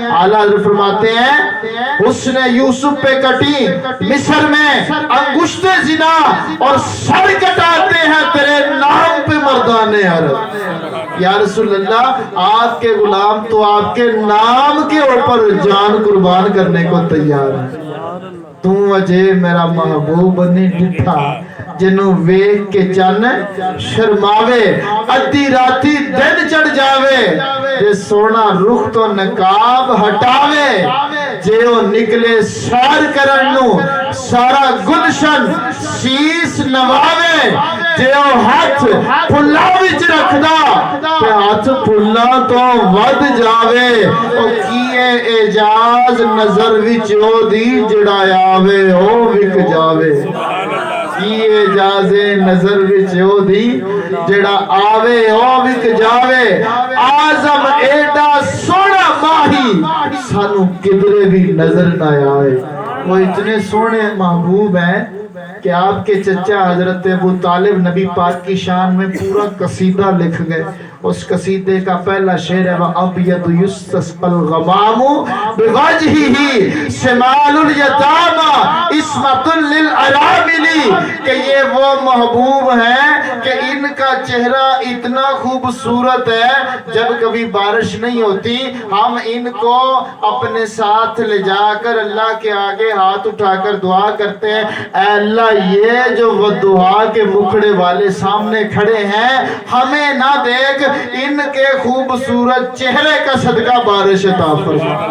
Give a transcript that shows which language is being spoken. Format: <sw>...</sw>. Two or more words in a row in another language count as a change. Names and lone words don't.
<ur>اعلیٰ حضرت فرماتے ہیں حسن یوسف پہ کٹی مصر میں انگشت زنا، اور سر کٹاتے ہیں تیرے نام پہ مردان عرب۔</ur> <ar>یا رسول اللہ،</ar> <ur>آپ کے غلام تو آپ کے نام کے اوپر جان قربان کرنے کو تیار ہے۔</ur> <pa>تو وجہ میرا محبوب نہیں ڈٹھا جنوں ویکھ کے چن شرماوے، ادھی راتی دن چڑھ جاوے، جے سونا رخ تو نقاب ہٹاوے، جے او نکلے سیر کرن نو سارا گلشن شیس نواوے، جے او ہاتھ پھلا وچ رکھدا تے ہاتھ پھلا تو ود جاوے، او کیے اعجاز نظر وچ او دی جڑا آوے او وک جاوے۔ کی اعجاز نظر وچ او دی جڑا آوے او وک جاوے۔ آزم ایڈا سونا ماہی سانو کدرے بھی نظر نہ آئے۔</pa> <ur>وہ اتنے سونے محبوب ہیں کہ آپ کے چچا حضرت ابو طالب نبی پاک کی شان میں پورا قصیدہ لکھ گئے۔ اس قصیدے کا پہلا شعر ہے</ur> <ar>وَأَبْيَضُ يُسْتَسْقَى الْغَمَامُ بِوَجْهِهِ شِمَالُ الْيَتَامَى عِصْمَةٌ لِلْأَرَامِلِ،</ar> <ur>کہ یہ وہ محبوب ہیں کہ ان کا چہرہ اتنا خوبصورت ہے، جب کبھی بارش نہیں ہوتی ہم ان کو اپنے ساتھ لے جا کر اللہ کے آگے ہاتھ اٹھا کر دعا کرتے ہیں، اے اللہ یہ جو وہ دعا کے مکھڑے والے سامنے کھڑے ہیں ہمیں نہ دیکھ، ان کے خوبصورت چہرے کا صدقہ بارش عطا فرما۔</ur>